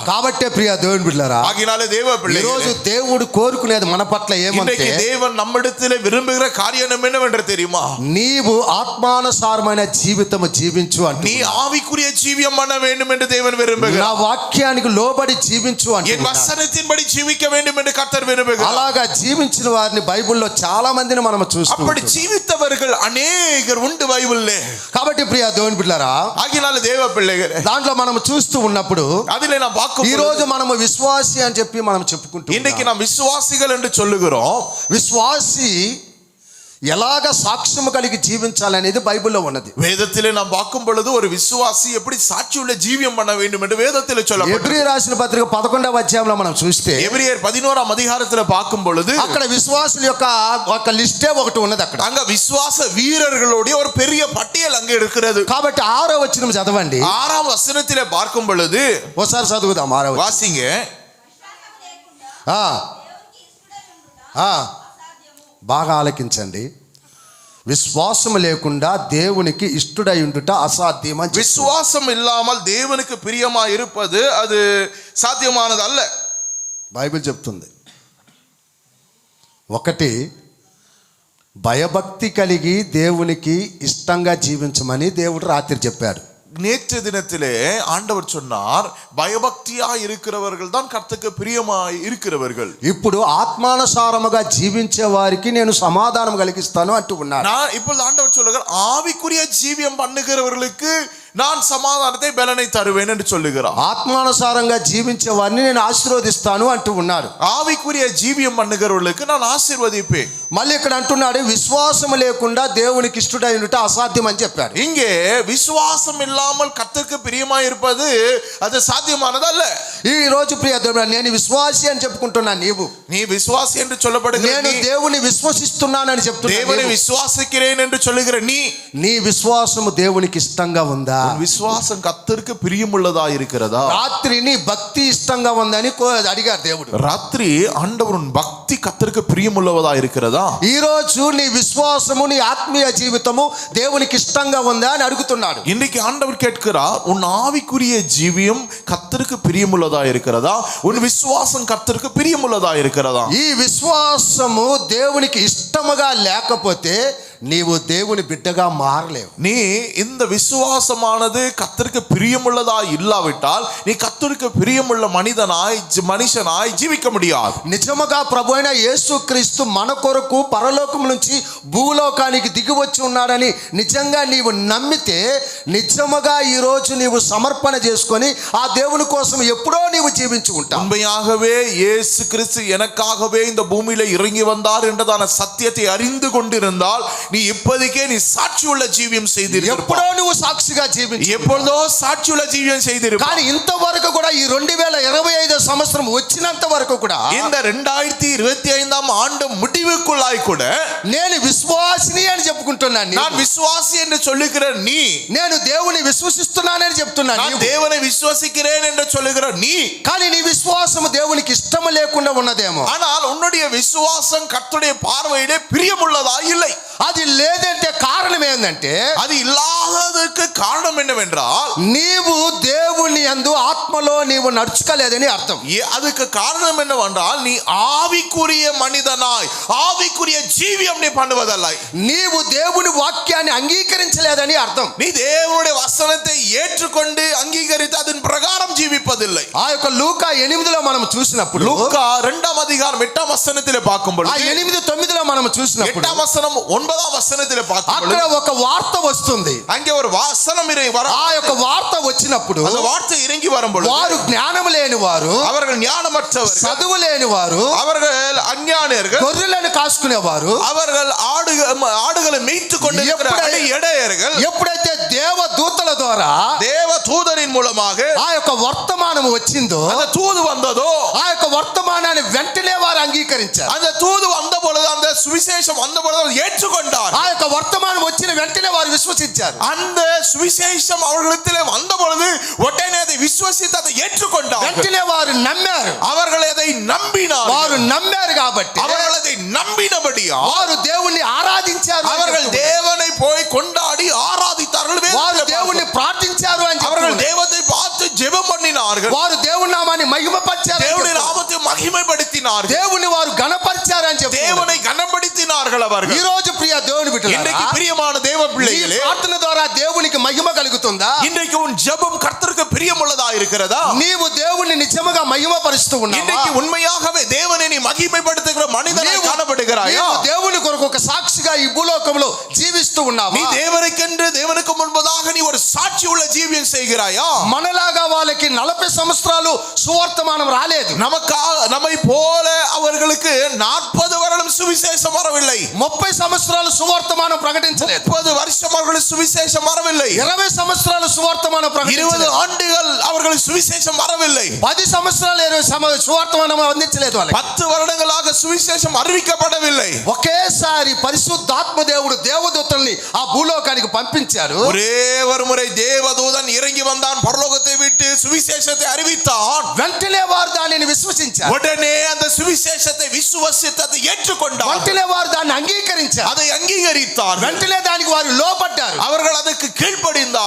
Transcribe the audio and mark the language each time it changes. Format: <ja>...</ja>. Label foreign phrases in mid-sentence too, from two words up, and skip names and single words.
<te>కాబట్టే ప్రియ దేవుని బిడ్డలారా,</te> <ta>ஆகினாலே தேவ</ta> <te>ఈ</te> <ta>பிள்ளைகளே,</ta> <te>రోజు దేవుడు కోరుకునేది మన పట్ల ఏమంటే,</te> <ta>இன்றைக்கு தேவன் நம்மிடத்திலே விரும்புகிற காரியம் என்னவென்று தெரியுமா?</ta> <te>నీవు ఆత్మానుసారమైన జీవితము జీవించు</te> <ta>நீ</ta> <te>అంటున్నాడు.</te> <ta>ஆவிக்குரிய ஜீவியம் பண்ண வேண்டும் என்று தேவன் விரும்புகிறார்.</ta> <te>నా వాక్యానికి లోబడి జీవించు</te> <ta>என்</ta> <te>అంటున్నాడు.</te> <ta>வசனத்தின்படி ஜீவிக்க வேண்டும் என்று கர்த்தர் விரும்புகிறார்.</ta> <te>అలాగా జీవించిన వారిని బైబిల్లో చాలా మందిని మనం</te> <ta>அப்படி</ta> <te>చూస్తాం.</te> <ta>ஜீவித்தவர்கள் அநேகர் உண்டு பைபிளிலே.</ta> <te>కాబట్టి ప్రియ దేవుని బిడ్డలారా,</te> <ta>ஆகினாலே தேவ பிள்ளைகளே,</ta> <te>దాంట్లో మనం చూస్తూ ఉన్నప్పుడు</te> <ta>அதிலே நாம்</ta> <te>ఈ</te> <ta>பார்க்கும்</ta> <te>రోజు మనము విశ్వాసి అని చెప్పి మనం చెప్పుకుంటూ</te> <ta>இன்னைக்கு</ta> <te>ఉన్నాం.</te> <ta>நாம் விசுவாசிகள் என்று சொல்லுகிறோம்.</ta> <te>విశ్వాసి ఎలాగ సాక్ష్యము కలిగి జీవించాలనేది బైబిల్లో ఉన్నది.</te> <ta>வேதத்திலே நாம் பார்க்கும் பொழுது ஒரு விசுவாசி எப்படி சாட்சியுள்ள ஜீவியம் பண்ண வேண்டும் என்று வேதத்திலே சொல்லப்பட்டிருக்கிறது.</ta> <te>ఎబ్రీ రాసిన పత్రిక 11వ అధ్యాయంలో మనం చూస్తే</te> <ta>எபிரியர் 11ஆம் அதிகாரத்திலே பார்க்கும் பொழுது</ta> <te>అక్కడ విశ్వాసుల యొక్క ఒక లిస్టే ఒకటి ఉన్నది అక్కడ.</te> <ta>அங்க விசுவாச வீரர்களுடைய ஒரு பெரிய பட்டியல் அங்க இருக்கிறது.</ta> <te>కాబట్టి 6వ వచనం చదవండి.</te> <ta>6ஆம் வசனத்திலே பார்க்கும் பொழுது</ta> <te>ఒకసారి చదువుదాం 6వ వచనం.</te> <ta>வாசிங்க.</ta> <te>ఆ, ఆ, బాగా ఆలకించండి. విశ్వాసం లేకుండా దేవునికి ఇష్టడై ఉండుట అసాధ్యం అని చెప్తుంది. விசுவாசம் இல்லாமல் தேவனுக்கு பிரியமா இருப்பது அது சாத்தியமானது அல்ல. బైబిల్ చెప్తుంది. ఒకటి, భయభక్తి కలిగి దేవునికి ఇష్టంగా జీవించమని దేవుడు రాత్రి చెప్పాడు.</te> <ta>நேற்று தினத்திலே ஆண்டவர் சொன்னார், பயபக்தியா இருக்கிறவர்கள் தான் கர்த்தருக்கு பிரியமாய் இருக்கிறவர்கள்.</ta> <te>ఇప్పుడు ఆత్మానుసారముగా జీవించే వారికి నేను సమాధానం కలిగిస్తాను అంటూ ఉన్నాడు.</te> <ta>நான் இப்பொழுது ஆண்டவர் சொல்லுகிறார், ஆவிக்குரிய ஜீவியம் பண்ணுகிறவர்களுக்கு நான் சமாதானத்தை பலனை தருவேன் என்று சொல்லுகிறார்.</ta> <te>ఆత్మానుసారంగా జీవించే వారిని నేను ఆశీర్వదిస్తాను అంటూ ఉన్నాడు.</te> <ta>ஆவிக்குரிய ஜீவியம் பண்ணுகிறவர்களுக்கு நான் ஆசீர்வதிப்பேன்.</ta> <te>మళ్ళీ ఇక్కడ అంటున్నాడు, విశ్వాసం లేకుండా దేవునికి ఇష్టడై ఉండుట అసాధ్యం అని చెప్పాడు.</te> <ta>இங்கே விசுவாசம் இல்லாமல் கர்த்தருக்கு பிரியமாய் இருப்பது அது சாத்தியமானது அல்ல.</ta> <te>ఈ రోజు ప్రియ దేవుడా, నేను విశ్వాసి అని చెప్పుకుంటున్నా.</te> <ta>நீ விசுவாசி என்று சொல்லப்படுகிற</ta> <te>నేను</te> <ta>நீ,</ta> <te>దేవుని విశ్వసిస్తున్నానని చెప్తున్నా.</te> <ta>தேவனை விசுவாசிக்கிறேன் என்று சொல்லுகிற</ta> <te>నీ విశ్వాసము దేవునికి ఇష్టంగా ఉందా?</te> <ta>உன் விசுவாசம் கர்த்தருக்கு பிரியமுள்ளதா இருக்கிறதா?</ta> <te>రాత్రి నీ భక్తి ఇష్టంగా ఉందని అడిగారు దేవుడు.</te> <ta>ராத்திரி ஆண்டவர் உன் பக்தி கர்த்தருக்கு பிரியமுள்ளதா இருக்கிறதா? ఈ రోజు నీ విశ్వాసము నీ ఆత్మీయ జీవితము దేవునికి ఇష్టంగా ఉందా అని అడుగుతున్నాడు. இன்னைக்கு ஆண்டவர் கேட்கிறார், உன் ஆவிக்குரிய ஜீவியம் கர்த்தருக்கு பிரியமுள்ளதா இருக்கிறதா? உன் விசுவாசம் கர்த்தருக்கு பிரியமுள்ளதா இருக்கிறதா?</ta> <te>ఈ విశ్వాసము దేవునికి ఇష్టముగా లేకపోతే నీవు దేవుని బిడ్డగా మారలేవు.</te> <ta>நீ இந்த விசுவாசமானது கர்த்தருக்கு பிரியமுள்ளதா இல்லாவிட்டால் நீ கர்த்தருக்கு பிரியமுள்ள மனுஷனாய் ஜீவிக்க முடியாது.</ta> <te>నిజముగా ప్రభు అయిన యేసుక్రీస్తు మన కొరకు పరలోకం నుంచి భూలోకానికి దిగి వచ్చి ఉన్నాడని నిజంగా నీవు నమ్మితే, నిజముగా ఈ రోజు నీవు సమర్పణ చేసుకొని ఆ దేవుని కోసం ఎప్పుడో నీవు జీవించి ఉంటావు.</te> <ta>உண்மையாகவே இயேசு கிறிஸ்து எனக்காகவே இந்த பூமியில இறங்கி வந்தார் என்றதான சத்தியத்தை அறிந்து கொண்டிருந்தால் நீ இப்போதைக்கே நீ சாட்சியுள்ள ஜீவியம் செய்திருப்பாய்.</ta> <te>ఎప్పుడో నువ్వు సాక్షిగా జీవించి,</te> <ta>எப்பொழுதோ சாட்சியுள்ள ஜீவியம் செய்திருப்பாய்.</ta> <te>కానీ ఇంతవరకు కూడా ఈ 2025 సంవత్సరం వచ్చినంత వరకు కూడా</te> <ta>இந்த 2025ஆம் ஆண்டு முடிவுக்குள்ளாய் கூட</ta> <te>నేను విశ్వాసిని అని చెప్పుకుంటున్నాను.</te> <ta>நான் விசுவாசி என்று சொல்லுகிற நீ,</ta> <te>నేను దేవుని విశ్వసిస్తున్నానని చెప్తున్నాను.</te> <ta>நான் தேவனை விசுவாசிக்கிறேன் என்று சொல்லுகிற நீ,</ta> <te>కానీ నీ విశ్వాసం దేవునికి ఇష్టం లేకుండా ఉన్నదేమో.</te> <ta>ஆனால் உன்னுடைய விசுவாசம் கர்த்தருடைய பார்வையிலே பிரியமுள்ளதா இல்லை.</ta> <te>అది లేదంటే కారణం ఏంటంటే,</te> <ta>அது இல்லாததற்கு காரணம் என்னவென்றால்</ta> <te>నీవు దేవుని యందు ఆత్మలో నీవు నడుచుకోలేదని అర్థం.</te> <ta>அதுக்கு காரணம் என்னவென்றால் நீ ஆவிக்குரிய மனிதனாய் ஆவிக்குரிய ஜீவியம் நீ பண்ணுவதல்ல.</ta> <te>నీవు దేవుని వాక్యాన్ని అంగీకరించలేదని అర్థం.</te> <ta>நீ தேவனுடைய வசனத்தை ஏற்றுக்கொண்டு அங்கீகரித்து அதன் பிரகாரம் ஜீவிப்பதில்லை.</ta> <te>ఆ యొక్క లూకా 8లో మనం చూసినప్పుడు,</te> <ta>லூக்கா 2ஆம் அதிகாரம் 8ஆம் வசனத்திலே பார்க்கும்</ta> <te>ఆ</te> <ta>பொழுது,</ta> <te>8:9 మనం చూసినప్పుడు</te> <ta>8ஆம் வசனம் 9ஆம் வசனத்திலே பார்க்கும்</ta> <te>అక్కడ</te> <ta>பொழுது</ta> <te>ఒక వార్త వస్తుంది.</te> <ta>அங்கே ஒரு வசனம்</ta> <te>ఆ యొక్క వార్త వచ్చినప్పుడు</te> <ta>அந்த வார்த்தை இறங்கி வரும் பொழுது</ta> <te>వారు జ్ఞానం లేని వారు,</te> <ta>அவர்கள் ஞானமற்றவர்கள்,</ta> <te>చదువు లేని వారు,</te> <ta>அவர்கள் அஞ்ஞானியர்கள்,</ta> <te>గొర్రెలను కాసుకునేవారు,</te> <ta>அவர்கள் ஆடுகளை மேய்த்துக் கொண்டிருக்கிற இடையர்கள்,</ta> <te>ఎప్పుడైతే దేవదూతల ద్వారా</te> <ta>தேவ தூதரின் மூலமாக</ta> <te>ఆ యొక్క వర్తమానం వర్తమానం వచ్చిందో</te> <ta>அந்த தூது வந்ததோ</ta> <te>ఆ యొక్క వర్తమానాన్ని వెంటనే వారు అంగీకరించారు.</te> <ta>அந்த தூது வந்த பொழுது அந்த சுவிசேஷம் வந்த பொழுது அவர் ஏற்றுக்கொண்டார்.</ta> <te>ఆ యొక్క వర్తమానం వచ్చిన వెంటనే వారు విశ్వసించారు.</te> <ta>அந்த சுவிசேஷம் அவர்களிடத்திலே வந்த பொழுது உடனே அதை விசுவசித்து அதை ஏற்றுக்கொண்டார்.</ta> <te>వెంటనే వారు నమ్మారు.</te> <ta>அவர்கள் அதை நம்பினார்.</ta> <te>వారు నమ్మారు కాబట్టి</te> <ta>அவர்கள் அதை நம்பினபடியா</ta> <te>వారు దేవుణ్ణి ఆరాధించారు.</te> <ta>அவர்கள் தேவனை போய் கொண்டாடி ஆராதித்தார்கள்.</ta> <te>వారు దేవుణ్ణి ప్రార్థించారు అని</te> <ta>அவர்கள்</ta> <te>చెప్తున్నారు.</te> <ta>தேவத்தை பார்த்து ஜெபம் பண்ணினார்கள்.</ta> <te>వారు దేవుని నామాన్ని మహిమపరిచారు.</te> <ta>தேவனுடைய நாமத்தை மகிமைப்படுத்தினார்கள்.</ta> <te>దేవుని వారు గణపరిచారు అని చెప్తున్నారు.</te> <ta>தேவனை கனப்படுத்தினார்கள்.</ta> <te>ఈ</te> <ta>அவர்கள்</ta> <te>రోజు ప్రియ దేవుని</te> <ta>இன்றைக்கு</ta> <te>బిడ్డలారా,</te> <ta>பிரியமான தேவ</ta> <te>ఈ</te> <ta>பிள்ளைகளே,</ta> <te>ప్రార్థన ద్వారా దేవునికి మహిమ కలుగుతుందా?</te> <ta>இன்றைக்கு உன் ஜெபம் கர்த்தருக்கு பிரியமுள்ளதா இருக்கிறதா?</ta> <te>నీవు దేవుణ్ణి నిజముగా మహిమపరుస్తూ ఉన్నావా?</te> <ta>இன்றைக்கு உண்மையாகவே தேவனை நீ மகிமைப்படுத்துகிற மனிதனாய் காணப்படுகிறாயா?</ta> <te>నీవు దేవుని కొరకు ఒక సాక్షిగా ఈ భూలోకంలో జీవిస్తూ ఉన్నావా?</te> <ta>நீ தேவனுக்கென்று தேவனுக்கு முன்பதாக நீ ஒரு சாட்சி உள்ள ஜீவியம் செய்கிறாயா?</ta> <te>మనలాగా వాళ్ళకి 40 సంవత్సరాలు సువర్తమానం రాలేదు.</te> <ta>நம்மை போல அவர்களுக்கு 40 வருடம் சுவிசேஷம் வரவில்லை.</ta> <te>30 సంవత్సరాలు సువర్తమానం ప్రకటించలేదు.</te> <ta>30 வருஷம் அவர்களுக்கு சுவிசேஷம் வரவில்லை.</ta> <te>20 సంవత్సరాలు సువర్తమానం</te> <ta>20</ta> <te>ప్రకటించలేదు.</te> <ta>ஆண்டுகள் அவர்களுக்கு சுவிசேஷம் வரவில்லை.</ta> <te>10 సంవత్సరాలు సువర్తమానం అందించలేదు వాళ్ళకి.</te> <ta>10 வருடங்களாக சுவிசேஷம் அறிவிக்கப்படவில்லை.</ta> <te>ఒకేసారి పరిశుద్ధాత్మ దేవుడు దేవదూతల్ని ఆ భూలోకానికి పంపించారు.</te> <ta>ஒரே ஒரு முறை தேவதூதன் இறங்கி வந்தான், பரலோகத்தை விட்டு சுவிசேஷத்தை அறிவித்தான்.</ta> <te>వెంటనే వారు దానిని విశ్వసించారు.</te> <ta>உடனே அந்த சுவிசேஷத்தை விசுவசித்து அதை ஏற்றுக்கொண்டார்.</ta> <te>వెంటనే వారు దాన్ని అంగీకరించారు.</te> <ta>அதை அங்கீகரித்தார்.</ta> <te>వెంటనే దానికి వారు లోబడ్డారు.</te> <ta>அவர்கள் அதற்கு கீழ்ப்படிந்தார்.</ta>